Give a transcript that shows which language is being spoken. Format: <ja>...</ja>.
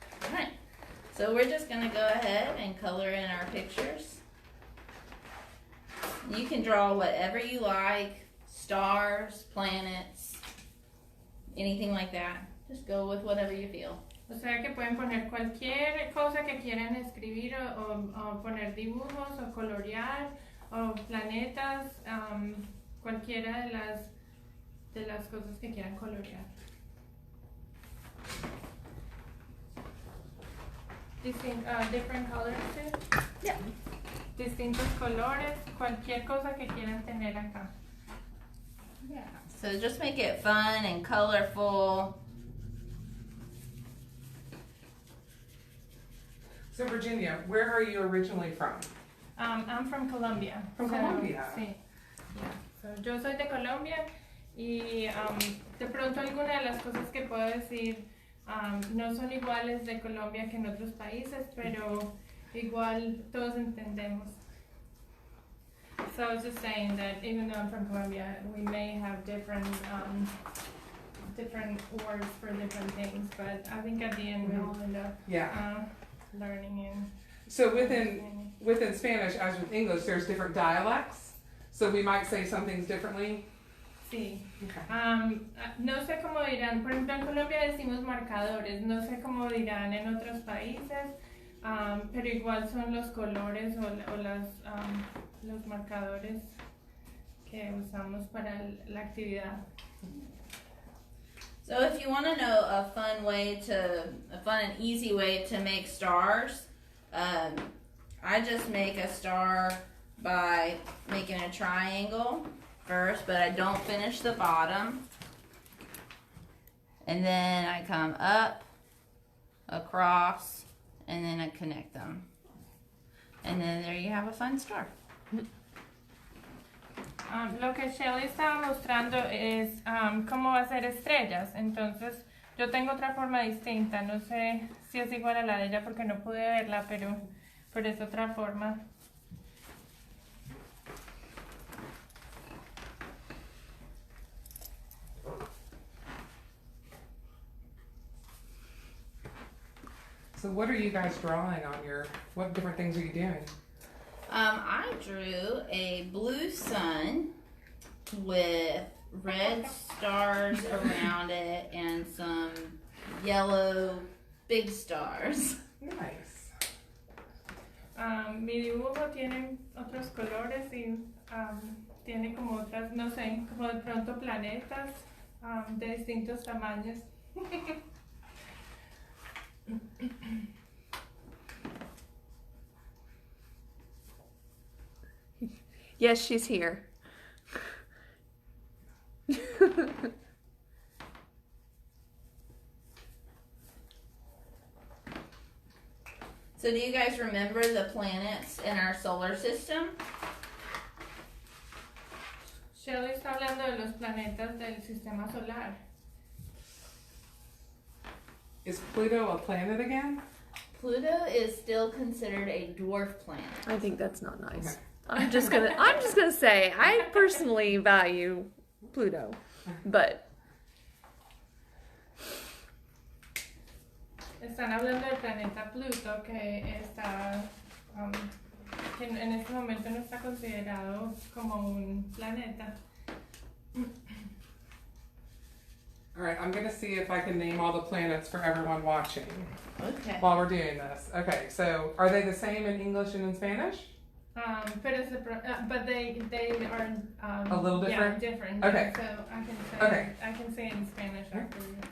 <en>Alright, so we're just going to go ahead and color in our pictures. You can draw whatever you like, stars, planets, anything like that. Just go with whatever you feel.</en> <es>O sea que pueden poner cualquier cosa que quieran escribir o poner dibujos o colorear o planetas, cualquiera de las cosas que quieran colorear.</es> <en>Different colors too? Yeah.</en> <es>Distintos colores, cualquier cosa que quieran tener acá.</es> <en>Yeah. So just make it fun and colorful. So Virginia, where are you originally from? I'm from Colombia. Colombia.</en> <es>Sí.</es> <en>Yeah.</en> <es>So, yo soy de Colombia y de pronto algunas de las cosas que puedo decir no son iguales de Colombia que en otros países, pero igual todos entendemos.</es> <en>So I was just saying that even though I'm from Colombia, we may have different words for different things, but I think at the end we all end up learning and. So within Spanish, as with English, there's different dialects. So we might say some things differently.</en> <es>Sí.</es> <en>Okay.</en> <es>No sé cómo dirán. Por ejemplo, en Colombia decimos marcadores. No sé cómo dirán en otros países, pero igual son los colores o los marcadores que usamos para la actividad.</es> <en>So if you want to know a fun and easy way to make stars, I just make a star by making a triangle first, but I don't finish the bottom. And then I come up, across, and then I connect them. And then there you have a fun star.</en> <es>Lo que Shelli estaba mostrando es cómo hacer estrellas. Entonces, yo tengo otra forma distinta. No sé si es igual a la de ella porque no pude verla, pero es otra forma.</es> <en>So what are you guys drawing on what different things are you doing? I drew a blue sun with red stars around it and some yellow big stars. Nice.</en> <es>Mi dibujo tiene otros colores y tiene como otras, no sé, como de pronto planetas de distintos tamaños.</es> <en>Yes, she's here. So do you guys remember the planets in our solar system?</en> <es>Shelly está hablando de los planetas del sistema solar.</es> <en>Is Pluto a planet again? Pluto is still considered a dwarf planet. I think that's not nice. Okay. I'm just gonna say I personally value Pluto, but</en> <es>Están hablando del planeta Pluto que está que en este momento no está considerado como un planeta.</es> <en>All right, I'm gonna see if I can name all the planets for everyone watching Okay. while we're doing this. Okay, so are they the same in English and in Spanish? But they are A little different? Yeah, different. Okay. So I can say in Spanish after you.</en>